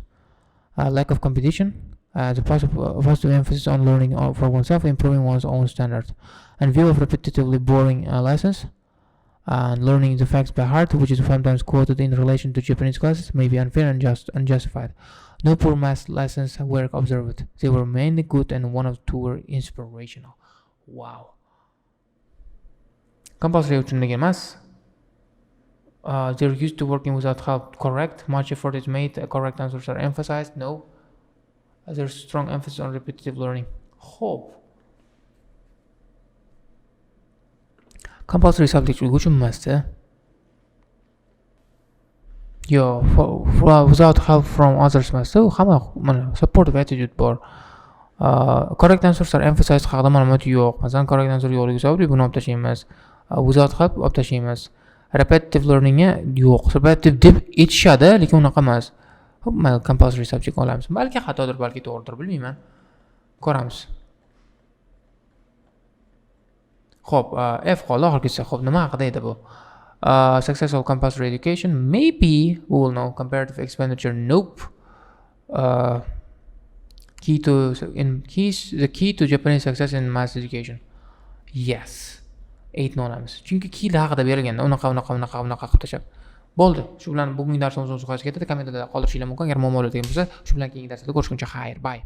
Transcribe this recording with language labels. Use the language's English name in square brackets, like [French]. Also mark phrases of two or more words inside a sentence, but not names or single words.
[English] Lack of competition, the positive emphasis on learning for oneself, improving one's own standards, and view of repetitively boring lessons, and learning the facts by heart, which is sometimes quoted in relation to Japanese classes, may be unfair and unjustified. No poor math lessons were observed. They were mainly good, and one or two were inspirational. Wow. Compulsory [Uzbek] uchunligi emas. [English] They're used to working without help. Correct. Much effort is made. Correct answers are emphasized. No. There's strong emphasis on repetitive learning. Hope. Compulsory subject [Uzbek] uchun emasda. [English] Without help from others emasda. [Uzbek] Hamma mana [English] supportive attitude [Uzbek] bor. [English] Correct answers are emphasized [Uzbek] haqida ma'lumot yo'q. Masalan, [English] correct answer [Uzbek] yo'qligi sababli buni olib tashlaymiz. [English] Without help [Uzbek] olib tashlaymiz. Repetitive learningga yo'q. Repetitive deb aytishadi, lekin unaqa emas. Mayli, [English] compulsory subject [Uzbek] olamiz. Balki xatodir, balki to'g'ridir, bilmayman. Ko'ramiz. Xo'p, F qoldi oxirgisi. Xo'p, nima haqida edi bu? [English] Successful compulsory education, maybe we will know. Comparative expenditure, nope. The key to Japanese success in mass education, yes. [Uzbek] 8 olamiz. Chunki keylar haqida berilganda unaqa qilib tashab. Bo'ldi. Shu bilan bugungi darsimiz o'z nihoyasiga yetadi. Kommentariyada qoldirishinglar mumkin. Agar muammolar bo'lsa, shu bilan keyingi darsda ko'rishguncha xayr, bye.